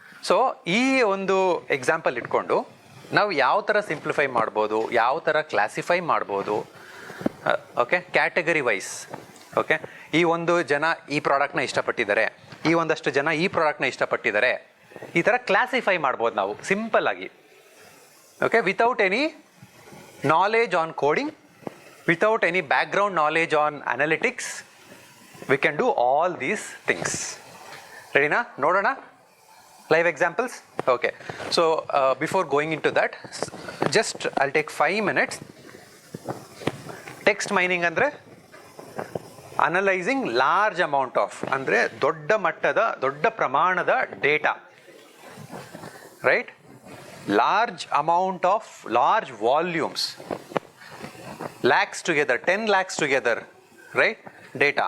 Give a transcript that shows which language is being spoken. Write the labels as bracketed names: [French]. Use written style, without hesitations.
[Kannada] So ಈ ಒಂದು example ಇಟ್ಕೊಂಡು ನಾವು ಯಾವ ಥರ ಸಿಂಪ್ಲಿಫೈ ಮಾಡ್ಬೋದು, ಯಾವ ಥರ ಕ್ಲಾಸಿಫೈ ಮಾಡ್ಬೋದು, ಓಕೆ, ಕ್ಯಾಟಗರಿ ವೈಸ್. ಓಕೆ, ಈ ಒಂದು ಜನ ಈ ಪ್ರಾಡಕ್ಟ್ನ ಇಷ್ಟಪಟ್ಟಿದ್ದಾರೆ, ಈ ಒಂದಷ್ಟು ಜನ ಈ ಪ್ರಾಡಕ್ಟ್ನ ಇಷ್ಟಪಟ್ಟಿದ್ದಾರೆ, ಈ ಥರ ಕ್ಲಾಸಿಫೈ ಮಾಡ್ಬೋದು ನಾವು ಸಿಂಪಲ್ ಆಗಿ. Okay, [English] Without any knowledge on coding, without any background knowledge on analytics, we can do all these things. Ready na? [Kannada] Nodana? [English] Live examples? Okay. So before going into that, just I'll take 5 minutes. Text mining [Kannada] andre [English] analysing large amount of, [Kannada] ಅಂದರೆ ದೊಡ್ಡ ಮಟ್ಟದ ದೊಡ್ಡ ಪ್ರಮಾಣದ data, [English] Right? Large amount of large volumes, lakhs together, 10 lakhs together, right? Data.